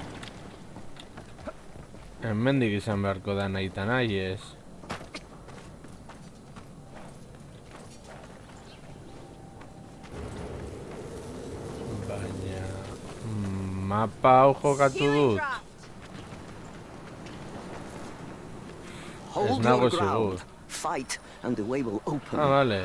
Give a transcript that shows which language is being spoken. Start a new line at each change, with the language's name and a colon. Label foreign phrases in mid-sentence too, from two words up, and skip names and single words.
Basque: Hemendik izan beharko da nahita nahi ez. Baina... mapa hau jokatu
English: Healing
Basque: dut.
English: draft. Hold
Basque: nago
English: your
Basque: segur.
English: ground. Fight, and the way will open.
Basque: Ah, vale.